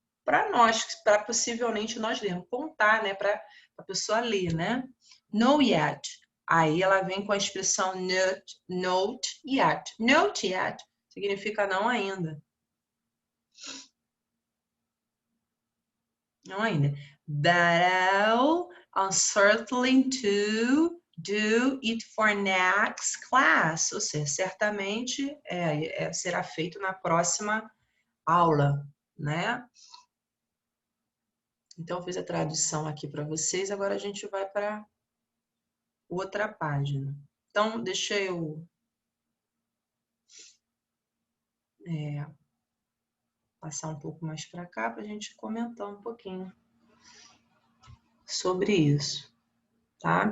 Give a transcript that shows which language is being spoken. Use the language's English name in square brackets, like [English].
[Portuguese] Para nós, para possivelmente nós lermos. Contar, né? Para a pessoa ler, né? No yet. Aí ela vem com a expressão not yet. Not yet significa não ainda. Não ainda. [English] But I'll certainly to do it for next class. [Portuguese] Ou seja, certamente será feito na próxima aula, né? Então, eu fiz a tradução aqui para vocês. Agora a gente vai para outra página. Então, deixa eu passar um pouco mais para cá para a gente comentar um pouquinho sobre isso. Tá?